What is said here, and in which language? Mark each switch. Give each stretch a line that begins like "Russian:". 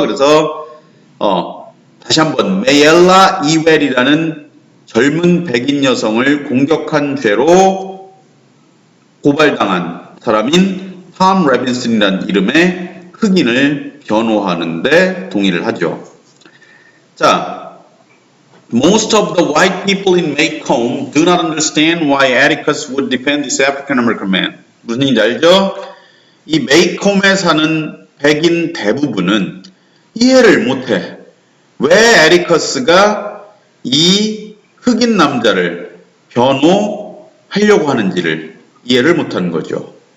Korean: 그래서 다시 한번 메얄라 이웰이라는 젊은 백인 여성을 공격한 죄로 고발당한 사람인 톰 로빈슨이라는 이름의 흑인을 변호하는데 동의를 하죠.
English: 자, most of the white people in Maycomb do not understand why Atticus would defend this African American man.
Korean: 무슨 얘기인지 알죠? 이 메이콤에 사는 백인 대부분은 이해를 못해. 왜 에리커스가 이 흑인 남자를 변호하려고 하는지를 이해를 못하는 거죠.